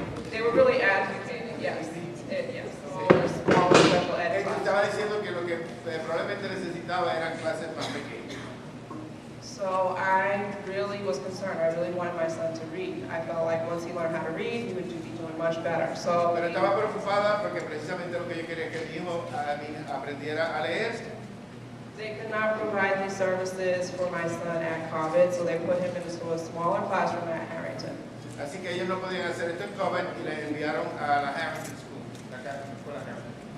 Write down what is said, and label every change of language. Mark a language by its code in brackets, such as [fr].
[en] they were really advocating, yes, smaller special ed classes. [es] Estaba diciendo que lo que probablemente necesitaba eran clases más pequeñas. [en] So I really was concerned. I really wanted my son to read. I felt like once he learned how to read, he would be doing much better. So, [es] Pero estaba preocupada porque precisamente lo que yo quería que mi hijo aprendiera a leer. [en] they could not provide these services for my son at COVID, so they put him into a smaller classroom at Harrington. [es] Así que ellos no podían hacer esto en COVID y le enviaron a la Harrington School, la escuela Harrington.